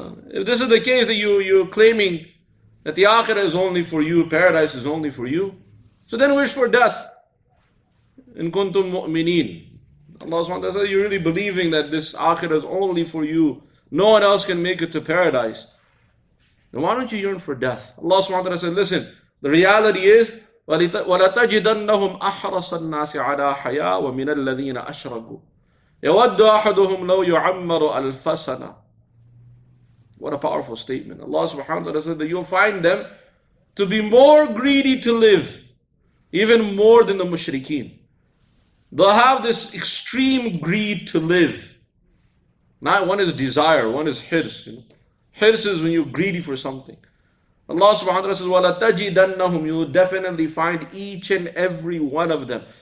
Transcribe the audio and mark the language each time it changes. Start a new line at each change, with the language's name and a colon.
English: If this is the case, that you're claiming that the akhirah is only for you, paradise is only for you, so then wish for death.
Arabic: In kuntum mu'mineen.
English: Allah subhanahu wa ta'ala says, you're really believing that this akhirah is only for you. No one else can make it to paradise. Then why don't you yearn for death? Allah subhanahu wa ta'ala says, listen, the reality is,
Arabic: وَلَتَجِدَنَّهُمْ أَحْرَصَ النَّاسِ عَلَىٰ حَيَاءٍ وَمِنَ الَّذِينَ أَشْرَكُوا يَوَدُّ أَحَدُهُمْ لَوْ يُعَمَّرُ أَلْفَ سَنَةٍ.
English: What a powerful statement. Allah subhanahu wa ta'ala said that you'll find them to be more greedy to live, even more than the mushrikeen. They'll have this extreme greed to live. Now, one is desire, one is hirs. Hirs is when you're greedy for something. Allah subhanahu wa ta'ala says,
Arabic: وَلَتَجِدَنَّهُمْ,
English: you will definitely find each and every one of them.